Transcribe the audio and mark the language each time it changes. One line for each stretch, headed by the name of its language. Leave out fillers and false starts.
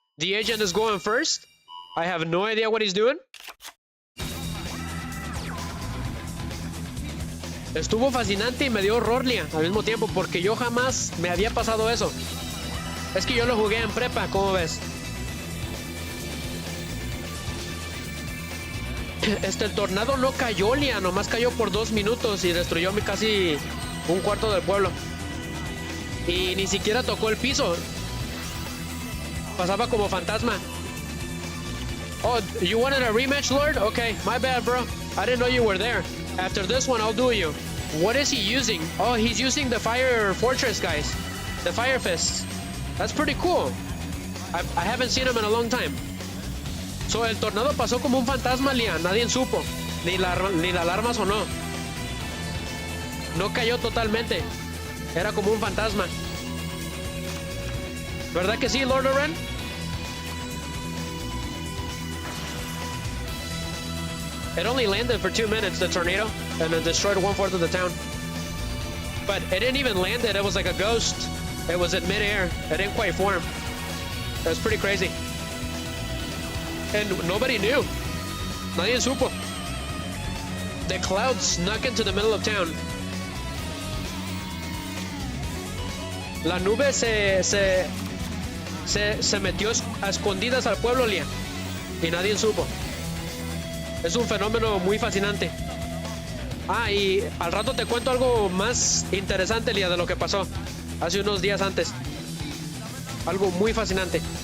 English: The agent is going first. I have no idea what he's doing.
Spanish: Estuvo fascinante y me dio horror, Lia, al mismo tiempo, porque yo jamás me había pasado eso. Es que yo lo jugué en prepa, ¿cómo ves? El tornado no cayó, Lia, nomás cayó por 2 minutos y destruyó casi un cuarto del pueblo. Y ni siquiera tocó el piso. Pasaba como fantasma.
English: Oh, you wanted a rematch, Lord? Okay, my bad, bro. I didn't know you were there. After this one, I'll do you. What is he using? Oh, he's using the Fire Fortress, guys. The Fire Fists. That's pretty cool. I haven't seen him in a long time.
Spanish: So, el tornado pasó como un fantasma, Lia. Nadie supo. Ni la alarma sonó. No cayó totalmente. Era como un fantasma. ¿Verdad que sí, Lord Oren?
English: It only landed for 2 minutes, the tornado, and then destroyed 1/4 of the town. But it didn't even land it. It was like a ghost. It was in midair. It didn't quite form. It was pretty crazy. And nobody knew. Nadie supo. The clouds snuck into the middle of town.
Spanish: La nube se metió a escondidas al pueblo, Lia. Y nadie supo. Es un fenómeno muy fascinante. Ah, y al rato te cuento algo más interesante, Lia, de lo que pasó hace unos días antes. Algo muy fascinante.